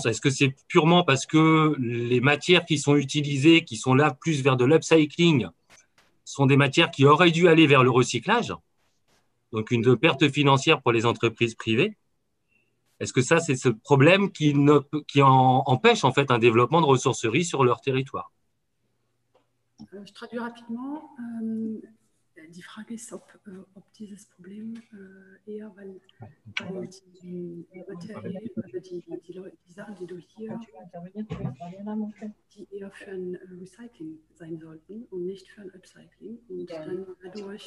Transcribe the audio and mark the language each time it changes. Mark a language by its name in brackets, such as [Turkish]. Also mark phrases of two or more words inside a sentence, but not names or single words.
[French] Est-ce que c'est purement parce que les matières qui sont utilisées, qui sont là plus vers de l'upcycling, sont des matières qui auraient dû aller vers le recyclage, donc une perte financière pour les entreprises privées? Est-ce que ça, c'est ce problème qui empêche en fait un développement de ressourceries sur leur territoire? Je traduis rapidement. [German] Die Frage ist, ob dieses Problem eher, weil die Materialien, also die Sachen, die du hier, die eher für ein Recycling sein sollten und nicht für ein Upcycling und dann dadurch